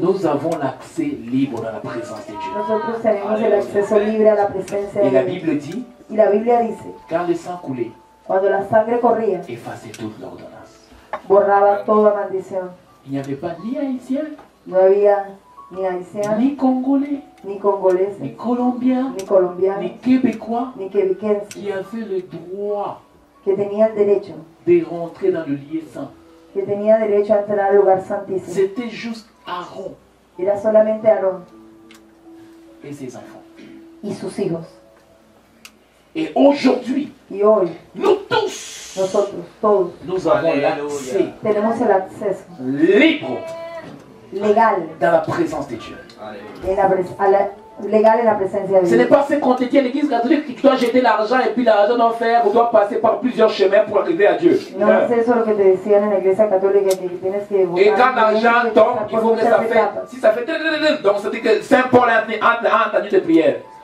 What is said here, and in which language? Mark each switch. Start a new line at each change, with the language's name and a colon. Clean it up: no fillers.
French: nous avons l'accès libre dans la présence de Dieu.
Spanish: nosotros tenemos el acceso libre a la presencia
French: Et
Spanish: de
French: la
Spanish: Dios.
French: Bible dit,
Spanish: Y la Biblia dice,
French: quand le sang coulait,
Spanish: cuando la sangre corría,
French: effaçait toute l'ordonnance.
Spanish: borraba toda maldición.
French: Il n'y avait pas ni haïtien,
Spanish: No había ni haitianos,
French: ni congolais,
Spanish: ni congoleses,
French: ni colombiens,
Spanish: ni colombianos,
French: ni québécois
Spanish: ni quebequenses,
French: qui avaient le droit
Spanish: que tenían derecho,
French: de rentrer dans le lieu saint.
Spanish: que tenía derecho a entrar al lugar santísimo.
French: C'était juste Aaron
Spanish: Era solamente Aarón
French: et ses enfants.
Spanish: y sus hijos.
French: Et aujourd'hui,
Spanish: Y hoy,
French: nous tous,
Spanish: nosotros, todos,
French: nous avons Alléluia. l'accès
Spanish: tenemos el acceso
French: libre
Spanish: legal
French: dans la présence de Dieu.
Spanish: Aleluya. Legal en la presencia de
French: Ce n'est
Spanish: Dios.
French: pas ce qu'on te dit à l'église catholique que tu dois jeter l'argent et puis l'argent doit faire, on doit passer par plusieurs chemins pour arriver à Dieu.
Spanish: No es eso lo que te decían en la iglesia católica, que tienes que
French: Et quand
Spanish: buscar,
French: l'argent
Spanish: tienes que
French: tombe,
Spanish: pasar
French: il
Spanish: por
French: faut que
Spanish: muchas
French: ça fait,
Spanish: etapas.
French: si ça fait, donc ça dit que Saint Paul a entendu tes prières.